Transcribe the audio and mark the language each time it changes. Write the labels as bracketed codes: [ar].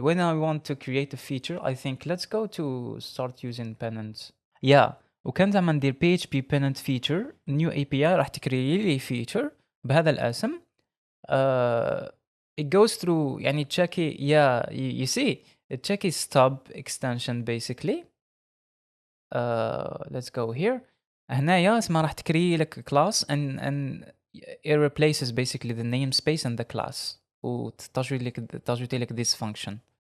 [en] When I want to create a feature, I think let's go to start using pennants. Yeah. [ar] وكان زعما ندير PHP pennant feature new API راح تكري لي feature بهذا الاسم. [en] Uh, it goes through [ar] يعني تشيكي [en] you see it checky stub extension basically. Let's go here. [ar] هنايا اسمها راح تكري لك [en] class and it replaces basically the namespace and the class [ar] وتجري لك [en] this function.